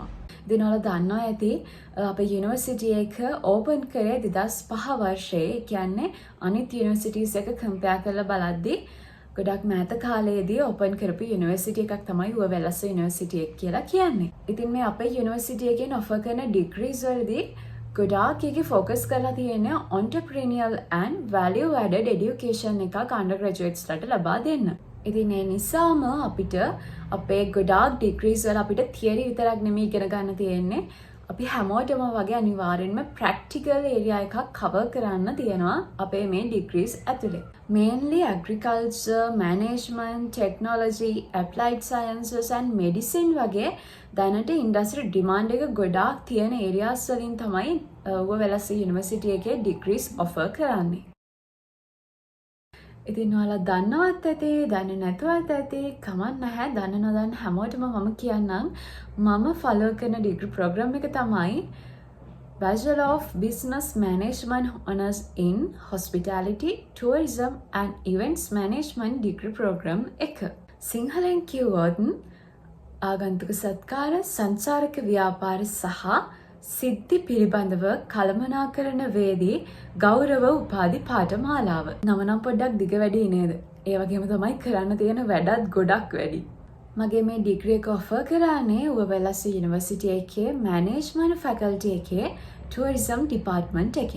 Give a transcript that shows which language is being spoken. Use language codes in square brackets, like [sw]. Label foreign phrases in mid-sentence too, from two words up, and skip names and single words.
[si] ඉතින් ඔයාලා දන්නවා ඇති අපේ යුනිවර්සිටි එක ඕපන් කරේ 2005 වර්ෂයේ. කියන්නේ අනිත් යුනිවර්සිටිස් එක කම්පෙයාර් කරලා බලද්දී ගොඩක් මෑත කාලයේදී ඕපන් කරපු යුනිවර්සිටි එකක් තමයි ඌවැල්ලස්ස යුනිවර්සිටි එක කියලා කියන්නේ. ඉතින් මේ අපේ යුනිවර්සිටි එකෙන් ඔෆර් කරන ඩිග්‍රීස් වලදී ගොඩාක් එකේ ફોකස් කරලා තියෙන්නේ [en] entrepreneurial and value added education [si] එකක් undergraduatesලට ලබා දෙන්න. ඉතින් ඒ නිසාම අපිට අපේ ගොඩාක් ඩිග්‍රීස් වල අපිට තියරි විතරක් නෙමෙයි ඉගෙන ගන්න තියෙන්නේ. අපි හැමෝටම වගේ අනිවාර්යෙන්ම [en] practical area [si] එකක් කවර් කරන්න තියෙනවා අපේ මේ ඩිග්‍රීස් ඇතුලේ. [en] Mainly agriculture, management, technology, applied sciences and medicine [si] වගේ දැනට [en] industry demand [si] එක ගොඩාක් තියෙන ඒරියාස් වලින් තමයි ඌවැල්ලස්ස යුනිවර්සිටි එකේ [en] degrees offer [si] කරන්නේ. ඉතින් ඔයාලා දන්නවත් ඇති, දන්නේ නැතුවත් ඇති, කමක් නැහැ. දන්න නොදන්න හැමෝටම මම කියන්නම් මම ෆලෝ කරන [en] degree program [si] එක තමයි [en] Bachelor of Business Management Honours in Hospitality, Tourism and Events Management Degree Program එක. [si] සිංහලෙන් කිව්වොත් ආගන්තුක සත්කාර, සංචාරක ව්‍යාපාර සහ සිද්ධි පිළිබඳව කළමනාකරන වේදී ගෞරව උපාධි පාඨමාලාව. නම නම් පොඩ්ඩක් දිග වැඩි නේද? ඒ වගේම තමයි කරන්න තියෙන වැඩත් ගොඩක් වැඩි. මගේ මේ ඩිග්‍රී එක ඔෆර් කරන්නේ ඌවැල්ලස්ස යුනිවර්සිටි එකේ [en] management faculty [si] එකේ [en] tourism department [si] එකෙන්.